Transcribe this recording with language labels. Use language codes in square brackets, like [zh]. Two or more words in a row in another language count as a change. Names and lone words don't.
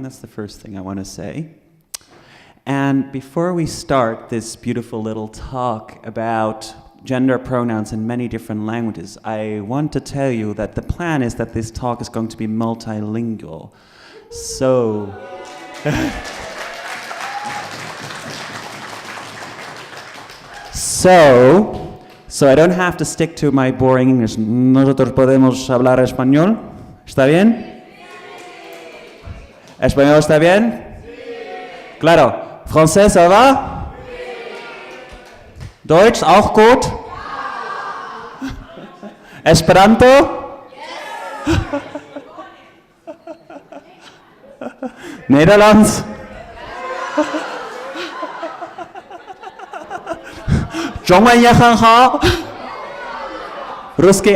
[en] That's the first thing I want to say. And before we start this beautiful little talk about gender pronouns in many different languages, I want to tell you that the plan is that this talk is going to be multilingual. So I don't have to stick to my boring English. [es] Nosotros podemos hablar español. ¿Está bien? ¿Español está bien? Sí. Claro. ¿Francés [fr] ça va? [es] Sí. [de] Deutsch auch gut? Ja. [en] Esperanto? Yes. [nl] Nederlands? Joanna Ruski?